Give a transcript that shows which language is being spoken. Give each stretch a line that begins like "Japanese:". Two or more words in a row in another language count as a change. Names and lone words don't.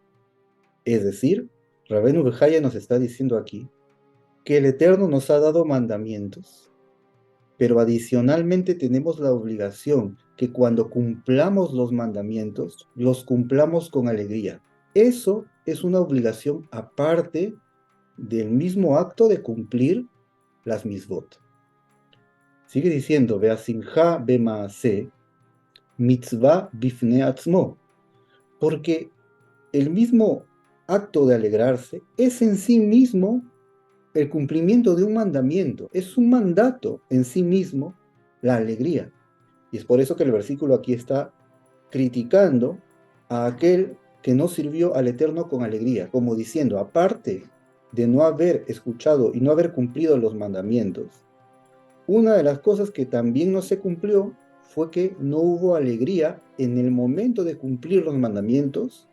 Spanish: Es decir, Rabenu Behaye nos está diciendo aquí que el Eterno nos ha dado mandamientos, pero adicionalmente tenemos la obligación que cuando cumplamos los mandamientos, los cumplamos con alegría. Eso es una obligación aparte del mismo acto de cumplir las misvot. Sigue diciendo,
Hebrew: השמחה במעשה, מצוה בפני עצמה,
Spanish: porque el mismo acto de alegrarse es en sí mismo el cumplimiento de un mandamiento, es un mandato en sí mismo la alegría. Y es por eso que el versículo aquí está criticando a aquel que no sirvió al Eterno con alegría, como diciendo, aparte de no haber escuchado y no haber cumplido los mandamientos, una de las cosas que también no se cumplió fue que no hubo alegría en el momento de cumplir los mandamientos.